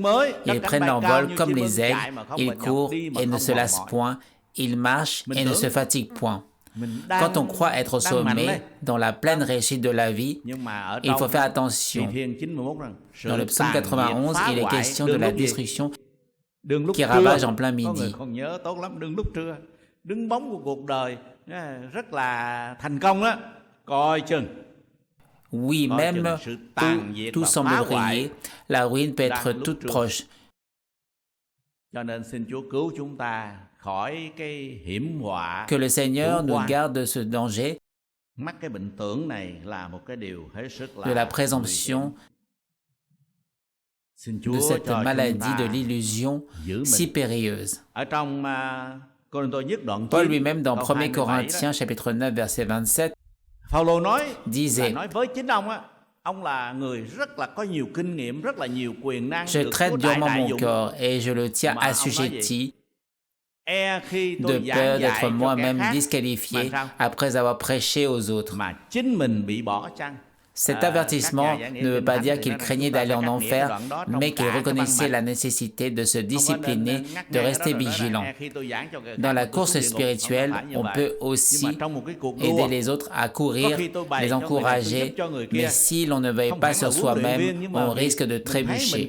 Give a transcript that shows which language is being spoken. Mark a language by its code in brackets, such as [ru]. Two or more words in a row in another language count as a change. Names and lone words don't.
[fr] Ils prennent l'envol comme les aigles, ils courent et ne se lassent point, ils marchent et ne se fatiguent point. Quand on croit être au sommet, dans la pleine réussite de la vie, il faut faire attention. Dans le psaume 91, il est question de la destruction qui ravage en plein midi. [vi] đứng bóng của cuộc đời rất là thành công đó, coi chừng. [fr] Oui, même tout semble briller, la ruine peut être toute proche. [vi] Cho nên xin Chúa cứu chúng ta khỏi cái hiểm họa. [fr] Que le Seigneur nous garde de ce danger, [vi] Mắc cái bệnh tưởng này là một cái điều hết sức là [fr] de la présomption, [vi] xin [fr] de [vi] Chúa [fr] cette [vi] cho [fr] maladie, [vi] chúng ta [fr] de l'illusion [vi] giữ [fr] si [vi] mình. [fr] périlleuse. [vi] Ở trong Cô-rinh-tô nhất đoạn [fr] Paul [vi] 9, [fr] lui-même, dans [vi] câu [fr] 1 [vi] 27 [fr] Corinthiens, chapitre 9, verset 27, [vi] Phaolô nói [fr] disait: [vi] nói với chính ông á, ông là người rất là có nhiều kinh nghiệm, rất là nhiều quyền năng, [fr] Je [vi] được [fr] traite [vi] Chúa đại [fr] durement [vi] đại [fr] mon [vi] dụng. [fr] corps et je le tiens [vi] Mà ông nói [fr] assujetti [vi] Khi [fr] de [vi] tôi giảng [fr] peur [vi] dạy [fr] d'être [vi] cho kẻ [fr] moi-même [vi] khác [fr] disqualifié [vi] mà sao? [fr] après avoir prêché aux autres. [vi] Mà chính mình bị bỏ chăng? [fr] Cet avertissement ne veut pas dire qu'il craignait d'aller en enfer, mais qu'il reconnaissait la nécessité de se discipliner, de rester vigilant. Dans la course spirituelle, on peut aussi aider les autres à courir, les encourager, mais si l'on ne veille pas sur soi-même, on risque de trébucher.